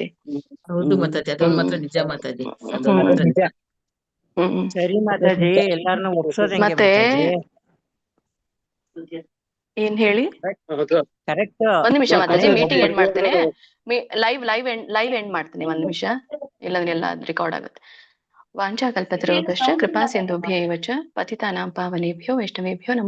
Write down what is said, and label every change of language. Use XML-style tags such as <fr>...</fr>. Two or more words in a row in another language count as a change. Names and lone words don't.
<kn>ಹೌದು ಮಾತಾಜಿ, ಅದೊಂದು ಮಾತ್ರ ನಿಜ ಮಾತಾಜಿ, ಅದೊಂದು ಮಾತ್ರ ನಿಜ. ಸರಿ ಮಾತಾಜಿ, ಎಲ್ಲಾರನ್ನು ಒಪ್ಸೋದ್ ಮತ್ತೆ ಏನ್ ಹೇಳಿ? ಕರೆಕ್ಟ್. ಒಂದ್ ನಿಮಿಷ ಮಾತಾಜಿ,</kn> <en>meeting end</en> <kn>ಮಾಡ್ತೇನೆ,</kn> <en>live end</en> <kn>ಮಾಡ್ತೇನೆ ಒಂದ್ ನಿಮಿಷ, ಇಲ್ಲಾಂದ್ರೆ ಎಲ್ಲ ರೆಕಾರ್ಡ್ ಆಗುತ್ತೆ.</kn> <sa>ವಾಂಛಾಕಲ್ಪತರುಭ್ಯಶ್ಚ ಕೃಪಾ ಸಿಂಧುಭ್ಯೈವ ಚ ಪತಿತಾನಾಂ ಪಾವನೇಭ್ಯೋ ವೈಷ್ಣವೇಭ್ಯೋ ನಮಃ.</sa>